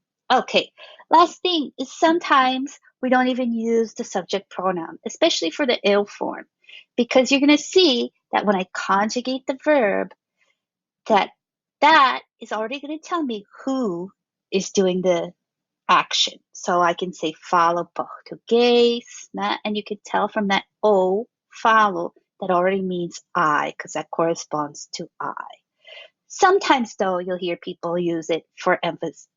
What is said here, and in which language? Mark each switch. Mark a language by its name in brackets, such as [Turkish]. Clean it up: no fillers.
[English] Okay, last thing is sometimes we don't even use the subject pronoun, especially for the eu form, because you're going to see that when I conjugate the verb, that is already going to tell me who is doing the action. So I can say [Portuguese] falo português, né? [English] And you can tell from that o, falo, that already means I, because that corresponds to I. Sometimes, though, you'll hear people use it for emphasis.